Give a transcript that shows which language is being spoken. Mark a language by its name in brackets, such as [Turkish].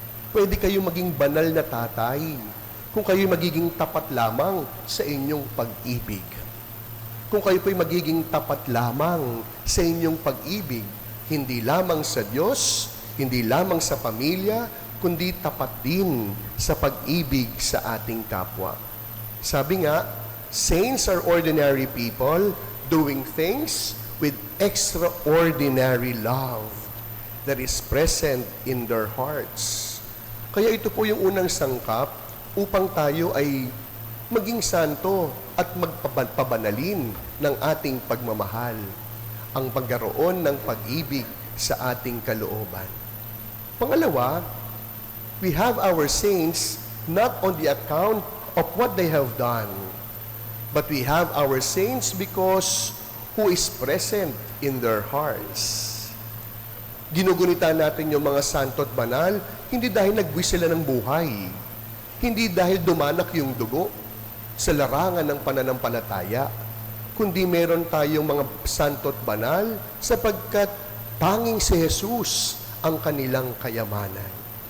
[Filipino] Pwede kayong maging banal na tatay. Kung kayo magiging tapat lamang sa inyong pag-ibig. Kung kayo po'y magiging tapat lamang sa inyong pag-ibig, hindi lamang sa Diyos, hindi lamang sa pamilya, kundi tapat din sa pag-ibig sa ating kapwa. Sabi nga, [English] saints are ordinary people doing things with extraordinary love that is present in their hearts. [Filipino] Kaya ito po yung unang sangkap upang tayo ay maging santo at magpabanalin ng ating pagmamahal, ang pagkaroon ng pag-ibig sa ating kalooban. [English] Pangalawa, we have our saints not on the account of what they have done, but we have our saints because who is present in their hearts. [Filipino] Ginugunita natin yung mga santo at banal, hindi dahil nagbuwis sila ng buhay, hindi dahil dumanak yung dugo sa larangan ng pananampalataya, kundi meron tayong mga santo at banal sapagkat tanging si Jesus ang kanilang kayamanan.